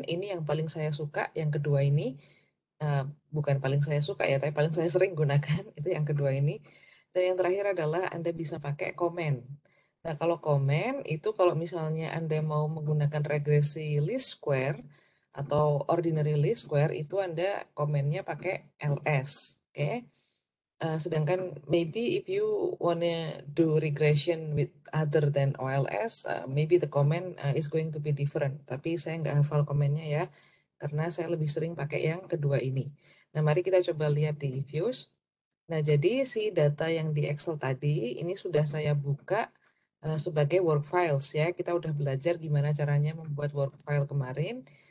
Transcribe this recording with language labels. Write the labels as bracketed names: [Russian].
[Indonesian] Ini yang paling saya suka, yang kedua ini. Bukan paling saya suka ya, tapi paling saya sering gunakan, itu yang kedua ini. Dan yang terakhir adalah Anda bisa pakai komen. Nah, kalau komen itu kalau misalnya Anda mau menggunakan regresi least square atau ordinary least square, itu Anda komennya pakai ls. Oke. Sedangkan [English] maybe if you wanna do regression with other than OLS, maybe the comment is going to be different. [Indonesian] Tapi saya nggak hafal komennya ya, karena saya lebih sering pakai yang kedua ini. Nah, mari kita coba lihat di views. Nah, jadi si data yang di Excel tadi, ini sudah saya buka sebagai work files ya. Kita udah belajar gimana caranya membuat work file kemarin.